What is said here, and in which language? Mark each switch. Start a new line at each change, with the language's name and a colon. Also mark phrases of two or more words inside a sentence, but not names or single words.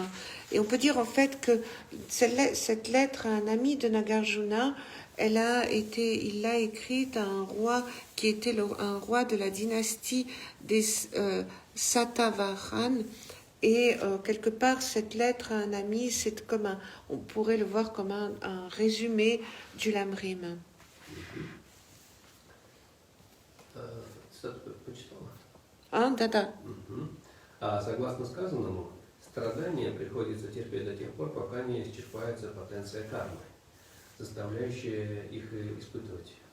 French: Et on peut dire en fait que cette lettre à un ami de Nagarjuna, il l'a écrite à un roi qui était un roi de la dynastie des Satavahanas. Et quelque part, cette lettre à un ami, c'est comme on pourrait le voir comme un résumé du Lamrim.
Russian: Да. Согласно сказанному, страдания приходится терпеть до тех пор, пока не исчерпается потенция кармы, заставляющая их испытывать.